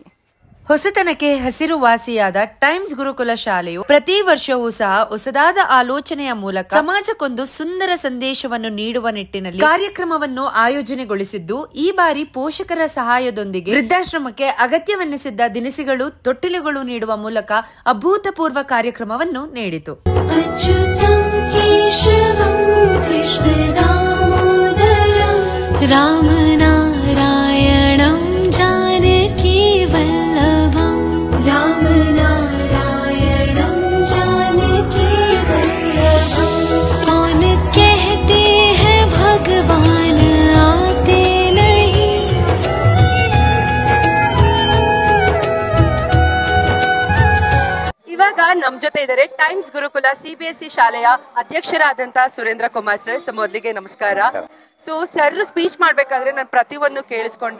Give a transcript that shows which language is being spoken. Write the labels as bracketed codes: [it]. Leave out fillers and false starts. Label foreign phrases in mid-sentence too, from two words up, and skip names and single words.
[kn] ಹೊಸತನಕ್ಕೆ ಹಸಿರುವಾಸಿಯಾದ ಟೈಮ್ಸ್ ಗುರುಕುಲ ಶಾಲೆಯು ಪ್ರತಿ ವರ್ಷವೂ ಸಹ ಹೊಸದಾದ ಆಲೋಚನೆಯ ಮೂಲಕ ಸಮಾಜಕ್ಕೊಂದು ಸುಂದರ ಸಂದೇಶವನ್ನು ನೀಡುವ ನಿಟ್ಟಿನಲ್ಲಿ ಕಾರ್ಯಕ್ರಮವನ್ನು ಆಯೋಜನೆಗೊಳಿಸಿದ್ದು, ಈ ಬಾರಿ ಪೋಷಕರ ಸಹಾಯದೊಂದಿಗೆ ವೃದ್ಧಾಶ್ರಮಕ್ಕೆ ಅಗತ್ಯವೆನ್ನಿಸಿದ್ದ ದಿನಸಿಗಳು, ತೊಟ್ಟಿಲುಗಳು ನೀಡುವ ಮೂಲಕ ಅಭೂತಪೂರ್ವ ಕಾರ್ಯಕ್ರಮವನ್ನು ನೀಡಿತು. [sa] रामनारायणं जानकी वल्लभं रामनारायणं जानकी वल्लभं [hi] कौन कहते हैं भगवान आते नहीं. [kn] ಇವಾಗ ನಮ್ ಜೊತೆ ಇದ್ದಾರೆ ಟೈಮ್ಸ್ ಗುರುಕುಲ CBSE ಶಾಲೆಯ ಅಧ್ಯಕ್ಷರಾದಂತಹ ಸುರೇಂದ್ರ ಕುಮಾರ್ ಸರ್. ಮೊದಲಿಗೆ ನಮಸ್ಕಾರ. [en] so sir speech [kn] ಮಾಡ್ಬೇಕಾದ್ರೆ ನಾನು ಪ್ರತಿಯೊಂದು ಕೇಳಿಸ್ಕೊಂಡೆ.